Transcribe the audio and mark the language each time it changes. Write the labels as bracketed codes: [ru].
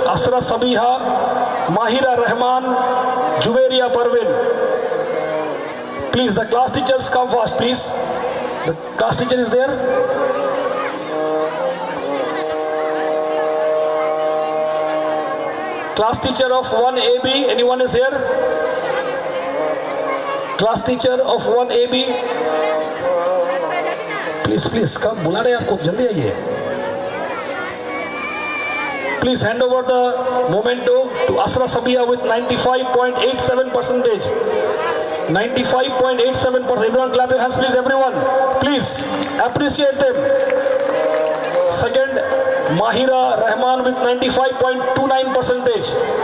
[en] Asra Sabiha, Mahira Rahman, Zuberia Parvin. Please, the class teachers come fast, please. The class teacher is there. Class teacher of 1AB, anyone is here? Class teacher of 1AB, please come, [hi] बुला रहे हैं आपको, जल्दी आइए. [en] Please hand over the memento to Asra Sabiha with 95.87%. 95.87%. Everyone clap your hands, please. Everyone, please appreciate them. Second, Mahira Rahman with 95.29%.